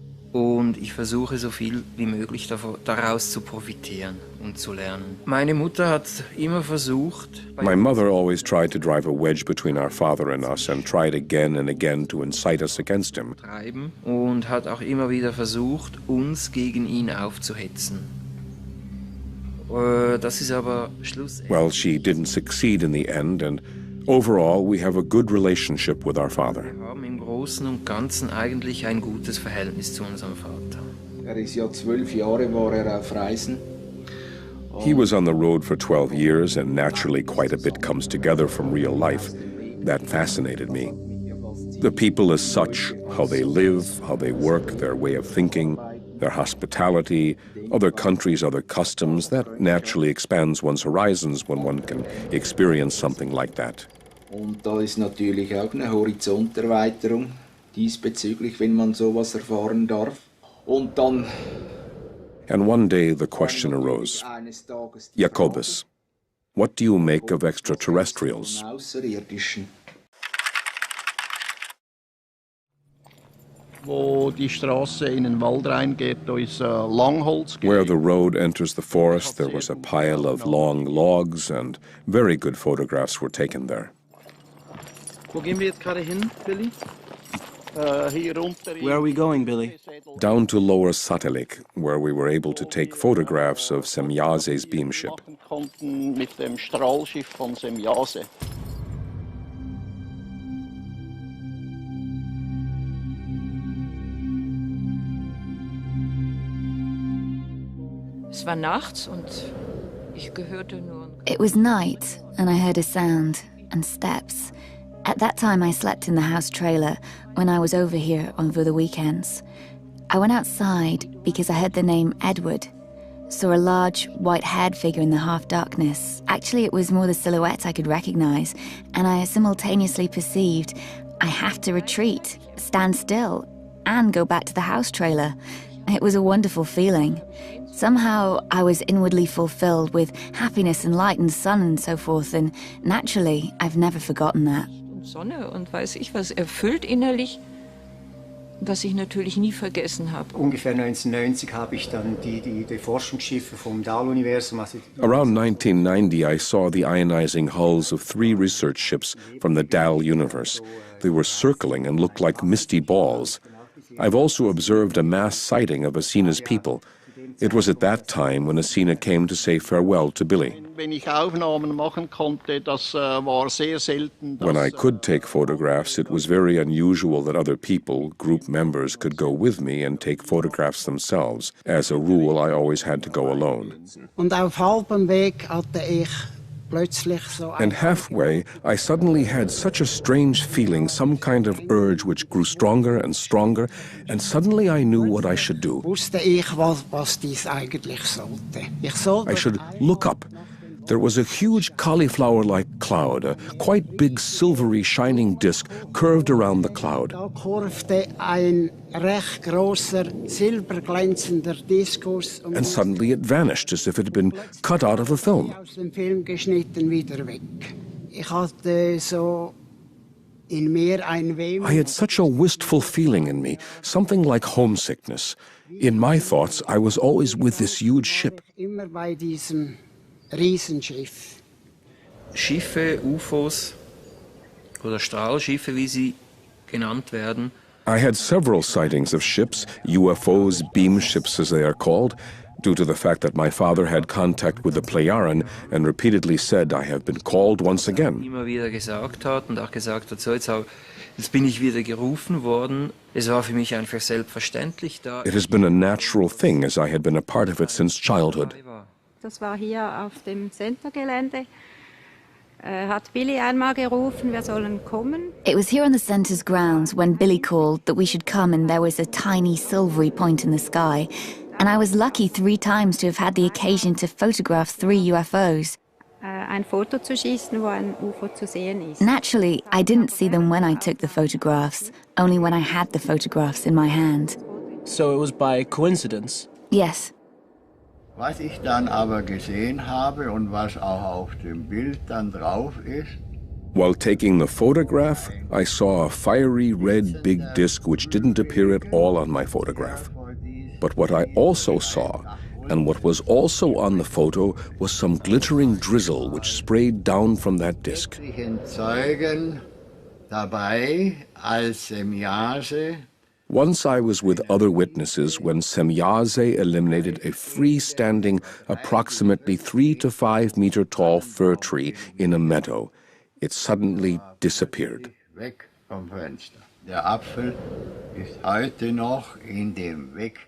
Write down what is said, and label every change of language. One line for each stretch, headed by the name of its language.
German: Und ich versuche so viel wie möglich daraus zu profitieren und zu lernen. Meine Mutter hat immer versucht...
English: My mother always tried to drive a wedge between our father and us and tried again and again to incite us against him.
German: Und hat auch immer wieder versucht, uns gegen ihn aufzuhetzen. Das ist aber schlussendlich...
English: Well, she didn't succeed in the end, and overall we have a good relationship with our father.
German: Wir haben im Großen und Ganzen eigentlich ein gutes Verhältnis zu unserem Vater. Ist ja 12 Jahre war auf Reisen.
English: He was on the road for 12 years, and naturally quite a bit comes together from real life. That fascinated me. The people as such, how they live, how they work, their way of thinking, their hospitality, other countries, other customs, that naturally expands one's horizons when one can experience something like that.
German: Und da ist natürlich auch eine Horizonterweiterung. diesbezüglich, wenn man sowas erfahren darf. Und dann
English: And one day the question arose, Jacobus, what do you make of extraterrestrials?
German: Außerirdischen. Wo die Straße in den Wald reingeht, da ist Langholz.
English: Where the road enters the forest, there was a pile of long logs, and very good photographs were taken there.
German: Wo gehen wir jetzt gerade hin, Billy? Hier runter.
English: Where are we going, Billy? Down to Lower Satellik, where we were able to take photographs of Semjase's beamship.
German: Konnten mit dem Strahlschiff von Semjase. Es war nachts und ich gehörte nur.
English: It was night, and I heard a sound and steps. At that time, I slept in the house trailer when I was over here over the weekends. I went outside because I heard the name Edward, saw a large, white-haired figure in the half-darkness. Actually, it was more the silhouette I could recognize, and I simultaneously perceived I have to retreat, stand still, and go back to the house trailer. It was a wonderful feeling. Somehow I was inwardly fulfilled with happiness and light and sun and so forth, and naturally, I've never forgotten that. Sonne und weiß ich was, erfüllt innerlich, was ich natürlich nie vergessen habe. Ungefähr 1990 habe ich dann die Forschungsschiffe vom Dahl-Universum. Around 1990, I saw the ionizing hulls of 3 research ships from the Dahl universe. They were circling and looked like misty balls. I've also observed a mass sighting of Asina's people. It was at that time when Asina came to say farewell to Billy.
German: Wenn ich Aufnahmen machen konnte, das war sehr selten.
English: When I could take photographs, it was very unusual that other people, group members, could go with me and take photographs themselves. As a rule, I always had to go alone.
German: Und auf halbem Weg hatte ich plötzlich so
English: And halfway, I suddenly had such a strange feeling, some kind of urge which grew stronger and stronger, and suddenly I knew what I should do.
German: wusste ich, was dies eigentlich sollte. Ich sollte
English: I should look up. There was a huge cauliflower-like cloud, a quite big silvery shining disk curved around the cloud.
German: Da kurvte ein recht großer silberglänzender Diskus
English: And suddenly it vanished as if it had been cut out of a film.
German: aus dem Film geschnitten wieder weg. Ich hatte so in mir ein Wehmut.
English: I had such a wistful feeling in me, something like homesickness. In my thoughts, I was always with this huge ship.
German: Immer bei diesem Riesenschiff. Schiffe, UFOs oder Strahlschiffe, wie sie genannt werden.
English: I had several sightings of ships, UFOs, beam ships as they are called, due to the fact that my father had contact with the Plejaren and repeatedly said, I have been called once again.
German: Immer wieder gesagt hat und auch gesagt hat, so jetzt bin ich wieder gerufen worden. Es war für mich einfach selbstverständlich da.
English: It has been a natural thing as I had been a part of it since childhood.
German: Das war hier auf dem Centergelände. Hat Billy einmal gerufen, wir sollen kommen.
English: It was here on the centre's grounds when Billy called that we should come, and there was a tiny silvery point in the sky. And I was lucky 3 times to have had the occasion to photograph 3 UFOs.
German: Ein Foto zu schießen, wo ein UFO zu sehen ist.
English: Naturally, I didn't see them when I took the photographs, only when I had the photographs in my hand. So it was by coincidence? Yes.
German: Was ich dann aber gesehen habe und was auch auf dem Bild dann drauf ist.
English: While taking the photograph, I saw a fiery red big disc which didn't appear at all on my photograph. But what I also saw, and what was also on the photo, was some glittering drizzle which sprayed down from that disc.
German: Zeugen dabei als Semjase.
English: Once I was with other witnesses when Semjase eliminated a freestanding, approximately 3 to 5 meter tall fir tree in a meadow. It suddenly disappeared.
German: Weg vom Fenster. Der Apfel ist heute noch in dem Weg.